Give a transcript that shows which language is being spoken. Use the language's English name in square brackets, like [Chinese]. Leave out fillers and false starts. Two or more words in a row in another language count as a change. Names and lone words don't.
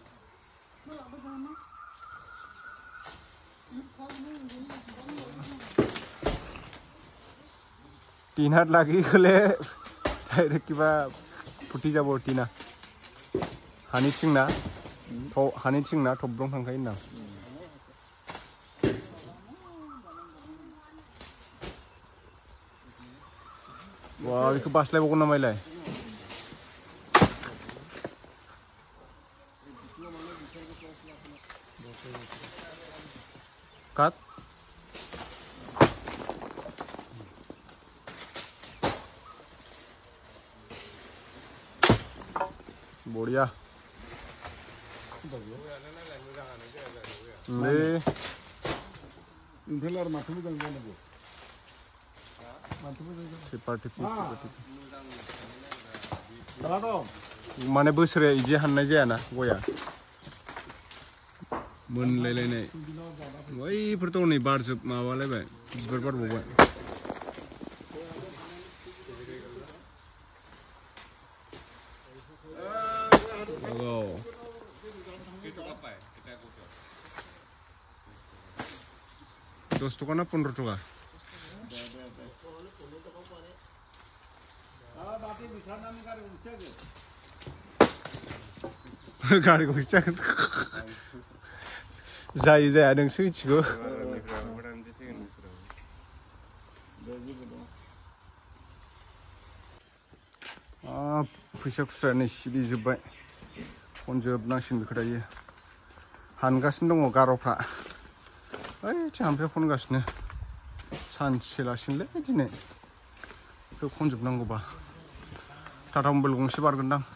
[Assamese] টিনাত লাগি গ'লে ডাইৰেক্ট কিবা ফুটি যাব টিনা [Bodo] হানিচিংনা थब्रं थांखायो ना वा बेखौ बास्लायबावगोन नामायलाय Cut. बढ़िया ले इनफेलर माथो मोजां जानांगौ माने बोसोरे इदि हाननाय जायाना गया मोनलायलायनाय बैफोरथ' नै बारजोब माबालायबाय बिबार बारबावबाय दस टका ना 15 टका गारि गंसे जायो जाया नोंसो मिथिगौ फैसा खुस्रायानो सिरिजोब्बाय खनजोबनांसिगोन बेखौ दायो हानगासिनो दङ गार'फ्रा ओइ जाम्फैयाव खनगासिनो सानसे लासिनोलै दिनै बेखौ खनजोबनांगौबा टाटा मबाइल गंसे बारगोनदां